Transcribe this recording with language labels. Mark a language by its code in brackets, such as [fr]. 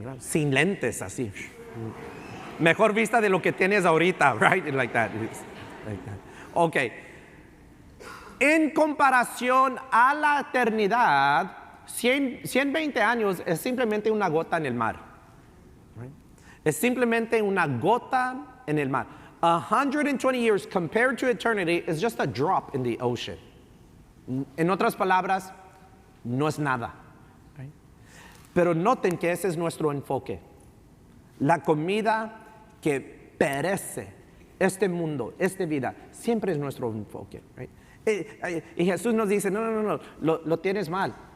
[es] Sin lentes, así. Mejor vista de lo que tienes ahorita, right? [en] Like that. Ok. [es] En comparación a la eternidad, 120 años es simplemente una gota en el mar. Right? Es simplemente una gota en el mar. [en] 120 years compared to eternity is just a drop in the ocean. [es] En otras palabras, no es nada. Right? Pero noten que ese es nuestro enfoque. La comida que perece, este mundo, esta vida, siempre es nuestro enfoque. Right? Y Jesús nos dice, no, lo tienes mal.